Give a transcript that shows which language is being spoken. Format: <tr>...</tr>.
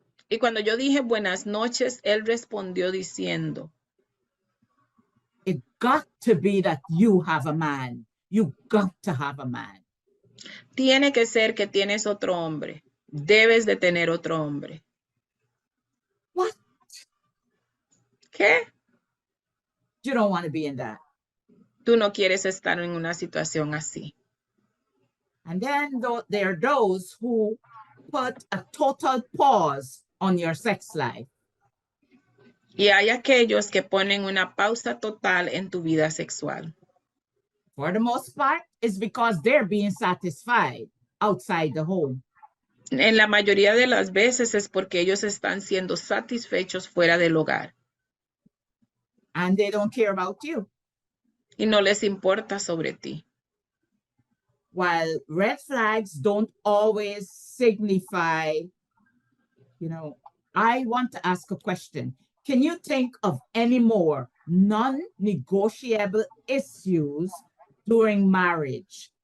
<es>Y cuando yo dije buenas noches, él respondió diciendo,</es> <en>it got to be that you have a man. You got to have a man.</en> <es>tiene que ser que tienes otro hombre. Debes de tener otro hombre.</es> <en>What?</en> <es>¿Qué?</es> <en>You don't want to be in that.</en> <es>Tú no quieres estar en una situación así.</es> <en>And then there are those who put a total pause on your sex life.</en> <es>Y hay aquellos que ponen una pausa total en tu vida sexual.</es> <en>For the most part, it's because they're being satisfied outside the home.</en> <es>En la mayoría de las veces es porque ellos están siendo satisfechos fuera del hogar.</es> <en>And they don't care about you.</en> <es>Y no les importa sobre ti.</es> <en>While red flags don't always signify, I want to ask a question. Can you think of any more non-negotiable issues during marriage?</en>